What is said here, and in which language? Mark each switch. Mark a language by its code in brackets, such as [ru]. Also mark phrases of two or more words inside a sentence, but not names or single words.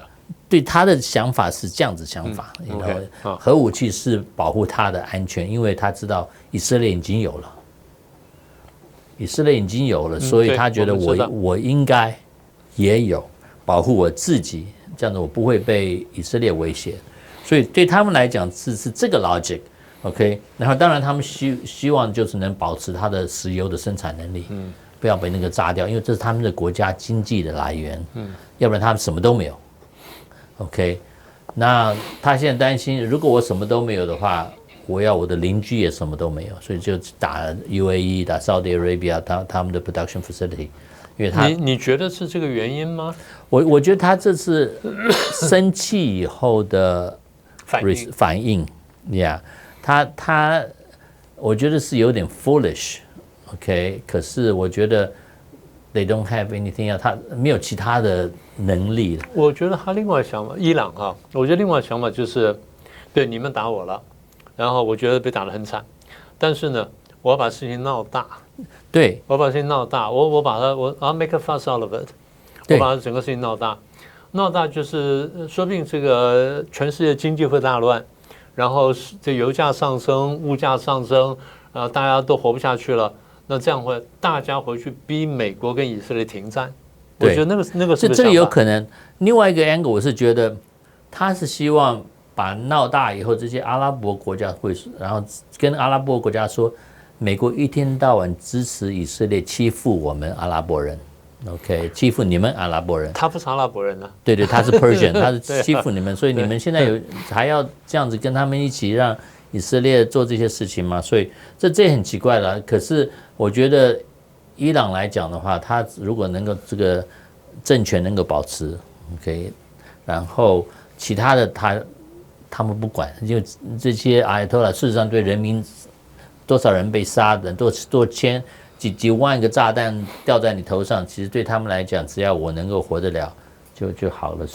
[zh] 對他的想法是這樣子想法，核武器是保護他的安全，因為他知道以色列已經有了，所以他覺得我應該也有保護我自己，這樣子我不會被以色列威脅。所以對他們來講是這個 logic。OK， 然後當然他們希望就是能保持他的石油的生產能力，不要被那個炸掉，因為這是他們的國家經濟的來源，要不然他們什麼都沒有。OK， 那他現在擔心，如果我什麼都沒有的話， 我要我的鄰居也什麼都沒有，所以就打 UAE 打 Saudi Arabia 他們的 [en] production facility， [zh] 因為你覺得是這個原因嗎？我覺得他這次生氣以後的反應 ，Yeah， 他我覺得是有點 foolish，OK， 可是我覺得 [en] they don't have anything else， [zh] 他沒有其他的能力了。我覺得他另外想法，伊朗哈，我覺得另外想法就是，对你們打我了，然後我覺得被打得很慘，但是呢，我要把事情鬧大，对，我把事情鬧大，我把它 [en] I'll make a fuss out of it， [zh] 我把整個事情鬧大，鬧大就是說不定這個全世界經濟會大亂，然後這油價上升，物價上升，大家都活不下去了，那這樣會大家回去逼美國跟以色列停戰。我覺得那個是这個有可能。另外一個 angle 我是覺得他是希望把鬧大以後，這些阿拉伯國家會，然後跟阿拉伯國家說，美國一天到晚支持以色列欺負我們阿拉伯人 ，OK，欺負你們阿拉伯人。他不是阿拉伯人啊，对，他是 Persian， 他是欺負你們，所以你們現在還要這樣子跟他們一起讓以色列做這些事情嗎？所以這很奇怪了。可是我覺得伊朗來講的話，他如果能夠這個政權能夠保持 ，OK， 然後其他的他們不管，因為這些阿亞托拉事實上對人民多少人被殺的，多千幾萬個炸彈掉在你頭上，其實對他們來講，只要我能夠活得了就好了。